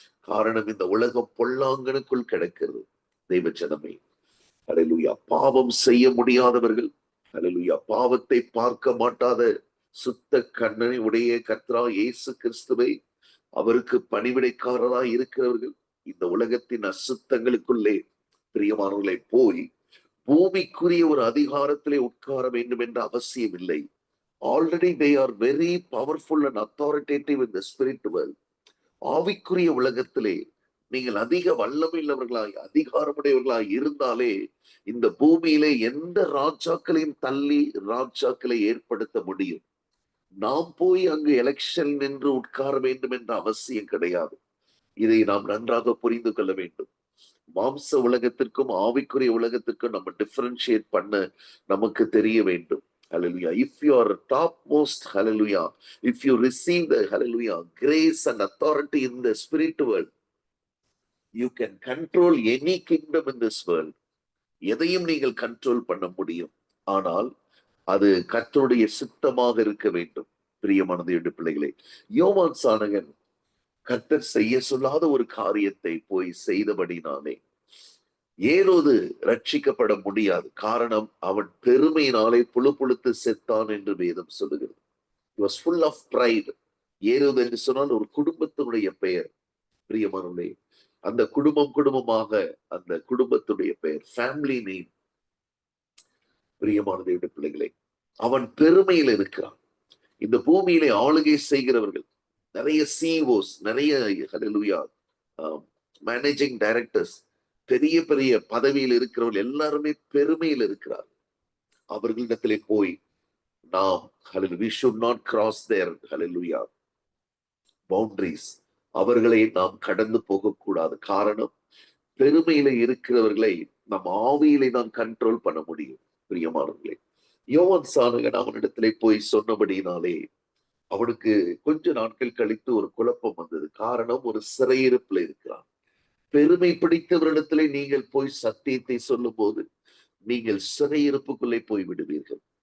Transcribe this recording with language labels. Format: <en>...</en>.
<ta>காரணம், இந்த உலகம் பொல்லாங்கனுக்குள் கிடக்கிறது. தெய்வ ஜனமே, ஹல்லேலூயா, பாவம் செய்ய முடியாதவர்கள், ஹல்லேலூயா, பாவத்தை பார்க்க மாட்டாத சுத்த கண்ணனை உடைய கர்த்தரா இயேசு கிறிஸ்துவை, அவருக்கு பணிவிடைக்காரராய் இருக்கிறவர்கள் இந்த உலகத்தின் அசுத்தங்களுக்குள்ளே பிரியமானவர்களை போய் பூமிக்குரிய ஒரு அதிகாரத்திலே உட்கார வேண்டும் என்ற அவசியம் இல்லை.</ta> <en>Already they are very powerful and authoritative in the spirit world.</en> <ta>ஆவிக்குரிய உலகத்திலே நீங்கள் அதிக வல்லமையுள்ளவர்களாய் அதிகாரமுடையவர்களாய் இருந்தாலே இந்த பூமியிலே எந்த ராஜாக்களையும் தள்ளி ராஜாக்களை ஏற்படுத்த முடியும். நாம் போய் அங்கு எலெக்ஷன் நின்று உட்கார வேண்டும் என்ற அவசியம் கிடையாது. இதை நாம் நன்றாக புரிந்து கொள்ள வேண்டும். மாம்ச உலகத்திற்கும் ஆவிக்குரிய உலகத்திற்கும் நம்ம டிஃபரன்ஷியேட் பண்ண நமக்கு தெரிய வேண்டும்.</ta> <en>Hallelujah. If you are topmost, hallelujah, if you receive the hallelujah grace and authority in the spirit world, you can control any kingdom in this world.</en> <ta>எதையும் நீங்கள் கண்ட்ரோல் பண்ண முடியும். ஆனால் அது கர்த்தருடைய சித்தமாக இருக்க வேண்டும். பிரியமானது என்று பிள்ளைகளே, யோவான் சானகன் கர்த்தர் செய்ய சொல்லாத ஒரு காரியத்தை போய் செய்தபடினாலே ஏரோது ரட்சிக்கப்பட முடியாது. காரணம், அவன் பெருமையினாலே புழுத்து செத்தான் என்று வேதம் சொல்லுகிறது.</ta> <en>He was full of pride.</en> <ta>ஏரோது என்று சொன்னால் ஒரு குடும்பத்தினுடைய பெயர். பிரியமானவர்களே, அந்த குடும்பமாக அந்த குடும்பத்துடைய பெயர், ஃபேமிலி நேம். பிரியமானது என்று பிள்ளைகளே, அவன் பெருமையில் இருக்கிறான். இந்த பூமியிலே ஆளுகை செய்கிறவர்கள் நிறைய சிஇஓஸ், நிறைய ஹல்லேலூயா மேனேஜிங் டைரக்டர்ஸ், பெரிய பெரிய பதவியில் இருக்கிறவர்கள் எல்லாருமே பெருமையில் இருக்கிறார். அவர்களிடத்திலே போய் நாம்</ta> <en>we should not cross their hallelujah boundaries.</en> <ta>அவர்களை நாம் கடந்து போகக்கூடாது. காரணம், பெருமையில இருக்கிறவர்களை நம் ஆவியிலே தான் கண்ட்ரோல் பண்ண முடியும். பிரியமானவர்களே, யோவான் சானகன் அவனிடத்திலே போய் சொன்னபடினாலே அவனுக்கு கொஞ்ச நாட்கள் கழித்து ஒரு குழப்பம் வந்தது. காரணம், ஒரு சிறையிருப்புல இருக்கிறான். பெருமை பிடித்தவரிடத்திலே நீங்கள் போய் சத்தியத்தை சொல்லும் போது நீங்கள் சிறையிருப்புக்குள்ளே போய் விடுவீர்கள்.</ta>